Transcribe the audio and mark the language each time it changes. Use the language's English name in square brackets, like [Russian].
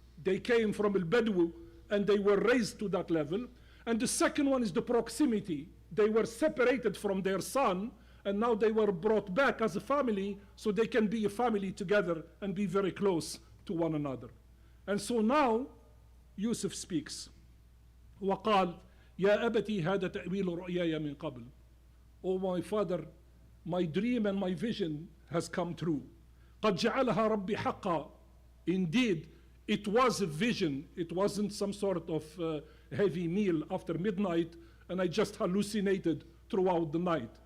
[English] They came from al-Badw and they were raised to that level. And the second one is the proximity. They were separated from their son and now they were brought back as a family so they can be a family together and be very close to one another. And so now Yusuf speaks. [Arabic] وقال يا أبتي هذا تأويل رؤياي من قبل. [English] Oh my father, my dream and my vision has come true. [Arabic] قد جعلها ربي حقا. [English] Indeed, it was a vision. It wasn't some sort of heavy meal after midnight and I just hallucinated throughout the night.